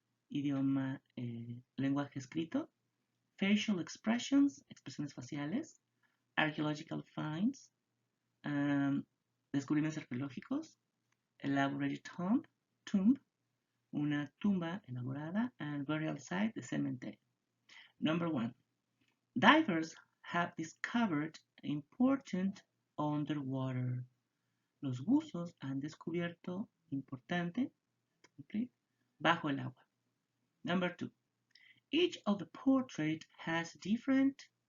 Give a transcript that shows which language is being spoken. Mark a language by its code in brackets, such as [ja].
[es] idioma, lenguaje escrito, [en] facial expressions, [es] expresiones faciales, [en] archaeological finds, [es] descubrimientos arqueológicos, [en] elaborated tomb, [es] una tumba elaborada, [en] and burial site, [es] de cementerio. [en] Number 1. Divers have discovered important underwater. [es] Los buzos han descubierto importante, bajo el agua. [en] Number 2. Each of the portraits has a different.